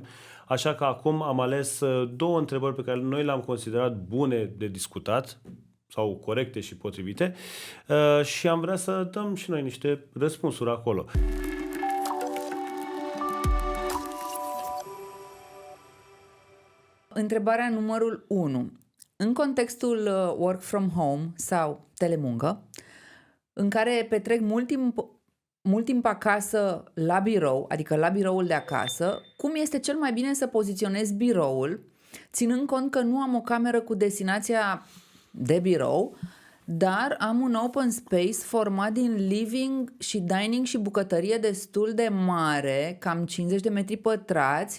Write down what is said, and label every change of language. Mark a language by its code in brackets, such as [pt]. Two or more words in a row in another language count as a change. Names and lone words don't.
[ro] Așa că acum am ales două întrebări pe care noi le-am considerat bune de discutat sau corecte și potrivite și am vrea să dăm și noi niște răspunsuri acolo. Întrebarea numărul 1. În contextul [en] work from home [ro] sau telemuncă, în care petrec mult timp acasă la birou, adică la biroul de acasă, cum este cel mai bine să poziționez biroul, ținând cont că nu am o cameră cu destinația de birou, dar am un [en] open space [ro] format din living și dining și bucătărie destul de mare, cam 50 de metri pătrați.